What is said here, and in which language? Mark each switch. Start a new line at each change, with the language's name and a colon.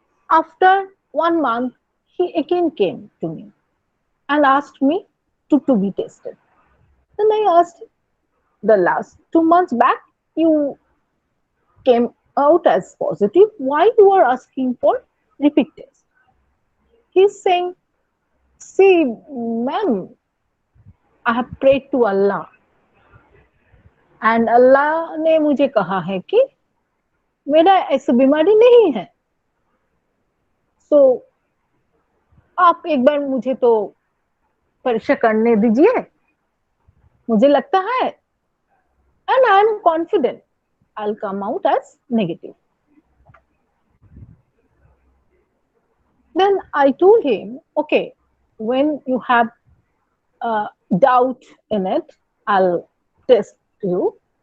English: After 1 month, he again came to me and asked me to be tested. Then I asked, the last 2 months back, you came out as positive. Why you are asking for repeat test? He's saying, see, ma'am, I have prayed to Allah and
Hindi: अल्लाह ने मुझे कहा है कि मेरा ऐसी बीमारी नहीं है. सो आप एक बार मुझे तो परीक्षा करने दीजिए. मुझे लगता है
English: and I am confident I'll come out as negative. Then I told him, okay, when you have doubt in it, I'll test you.